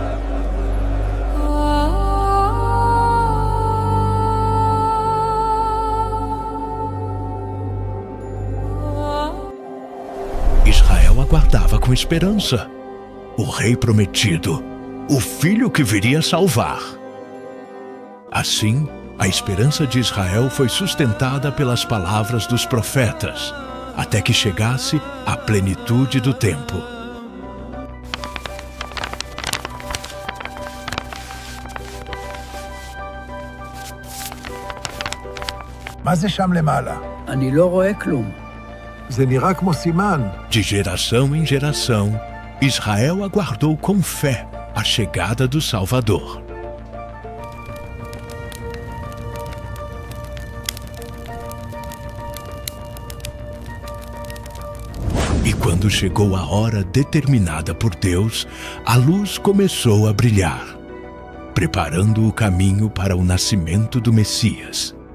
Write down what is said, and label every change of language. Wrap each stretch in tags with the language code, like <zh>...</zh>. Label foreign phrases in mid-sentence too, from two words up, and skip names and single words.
<pt>Israel aguardava com esperança o rei prometido, o filho que viria salvar. Assim, a esperança de Israel foi sustentada pelas palavras dos profetas, até que chegasse a plenitude do tempo.</pt> <he>מה זה שם למעלה? אני לא רואה כלום. זה נראה כמו סימן.</he> <pt>De geração em geração, Israel aguardou com fé a chegada do Salvador. E quando chegou a hora determinada por Deus, a luz começou a brilhar, preparando o caminho para o nascimento do Messias.</pt>